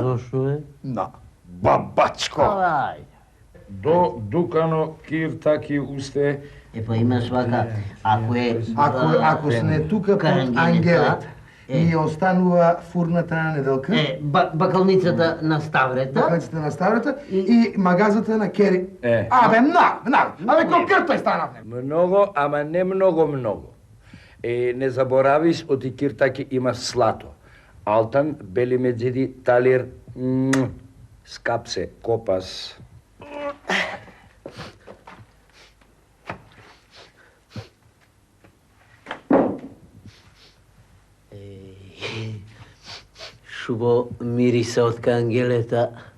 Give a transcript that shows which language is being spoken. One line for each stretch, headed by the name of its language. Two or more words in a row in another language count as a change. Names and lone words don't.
Macedonian: Зошо е? На бабачко. Ај. До Дукано Киртаки усте. Па имаш вака, Ако сне тука под Ангелет, ни останува фурната на Неделка. Бакалницата на Ставрета. Бакалницата на Ставрета и магазата на Кери. Абе, абе, колкото е станавне. Много, ама не много. Не заборавиш, оти Киртаки има слато. Алтан, бели меджиди, талир, скапсе, копас. Шубо мириса од Ангелета.